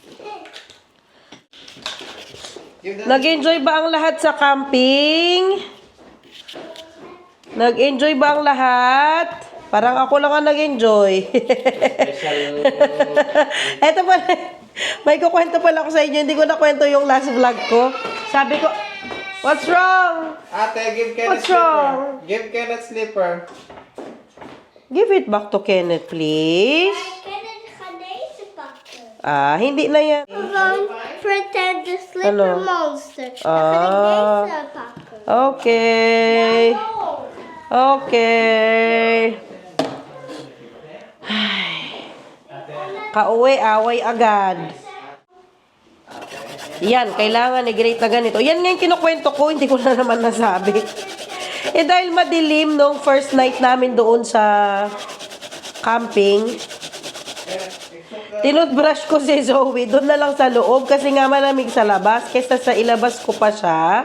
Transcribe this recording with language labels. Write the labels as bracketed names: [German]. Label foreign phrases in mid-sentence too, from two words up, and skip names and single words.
[Filipino] Nag-enjoy ba ang lahat sa camping? Nag-enjoy ba ang lahat? Parang ako lang ang nag-enjoy. Eto pala, may kukwento pala ako sa inyo. Hindi ko nakwento yung [English] last vlog [Filipino] ko. Sabi ko, [English] what's wrong? Ate, give Kenneth What's slipper. wrong? Give Kenneth slipper. Give it back to Kenneth, please. [Dutch] Kenneth gaat deze pakken. [Filipino] Ah, hindi na yan. [English] Gewoon pretend the slipper [Filipino] Ano? [English] monster. Dan Ah. [Dutch] ga ik deze pakken. [English] Okay. Oh. [Filipino] Okay. Kauwi, away agad. Yan, kailangan i-grate na ganito. Yan nga yung kinukwento ko, hindi ko na naman nasabi. Eh dahil madilim nung [English] first night [Filipino] namin doon sa camping, tinutbrush ko si Zoe doon na lang sa loob kasi nga malamig sa labas kaysa sa ilabas ko pa siya.